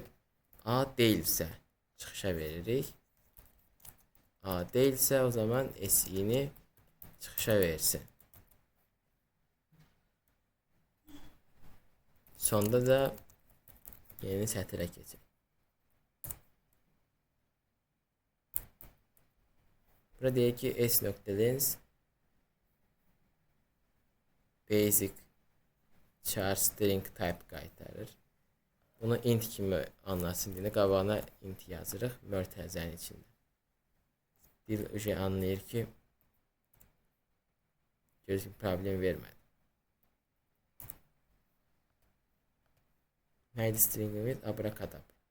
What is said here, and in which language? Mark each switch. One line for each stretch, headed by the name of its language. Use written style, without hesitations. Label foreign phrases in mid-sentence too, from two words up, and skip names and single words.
Azerbaijani: A deyilsə çıxışa veririk. A deyilsə o zaman S-ini çıxışa versin. Sonda da yeni sətrə keçək. Burada deyək ki,
English: S.length basic char string type qaytarır.
Azerbaijani: Bunu int kimi anlasın deyə qabağına int yazırıq mötərizənin içində. Dil anlayır ki, görürsün problem vermədi. Neydi stringimiz? Abrakadabra.